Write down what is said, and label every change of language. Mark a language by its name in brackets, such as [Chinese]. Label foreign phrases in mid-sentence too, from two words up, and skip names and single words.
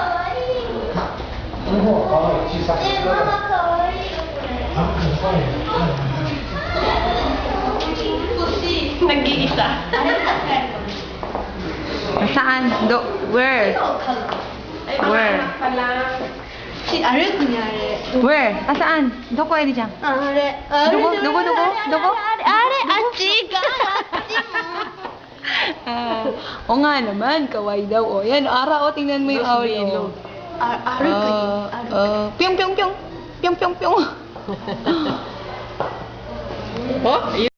[Filipino] Nag-iisa. Saan? Where? Ay, [English] Where? [Filipino] anak pala. [Japanese] 歩くにあれ。 [English] Where? Saan? [Filipino] Doko, Edi dyan. [Japanese] あれ。あれ。どこどこどこどこあれ、あっちか。あっちも。 [Filipino] O nga naman, kawaii daw. O, yan, ara, o, tingnan mo yung owl. O. 歩くに。 Pyong, pyong, pyong. Pyong, pyong, pyong. Oh,